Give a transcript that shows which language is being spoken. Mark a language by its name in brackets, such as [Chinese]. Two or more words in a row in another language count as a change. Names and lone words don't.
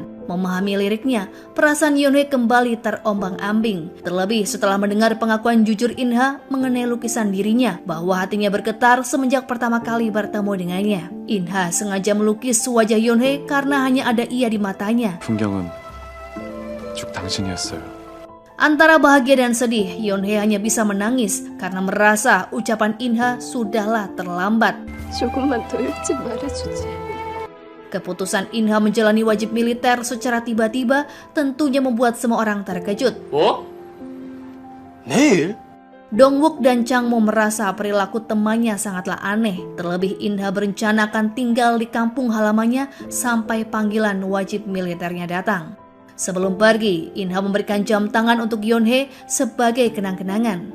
[Indonesian] Memahami liriknya, perasaan Yeon-hae kembali terombang-ambing. Terlebih setelah mendengar pengakuan jujur In-ha mengenai lukisan dirinya, bahwa hatinya bergetar semenjak pertama kali bertemu dengannya. In-ha sengaja melukis wajah Yeon-hae karena hanya ada ia di matanya. [Korean] 풍경은 쭉 당신이었어요. [Indonesian] Antara bahagia dan sedih, Yeon-hae hanya bisa menangis karena merasa ucapan In-ha sudahlah terlambat. [Korean] 조금만 더 일찍 말해주지. [Indonesian] Keputusan In-ha menjalani wajib militer secara tiba-tiba tentunya membuat semua orang terkejut. [Korean] 어? 내일? [Indonesian] Dong-wook dan Chang Mo merasa perilaku temannya sangatlah aneh. Terlebih In-ha berencana akan tinggal di kampung halamannya sampai panggilan wajib militernya datang. Sebelum pergi, In-ha memberikan jam tangan untuk Yeon-hae sebagai kenang-kenangan.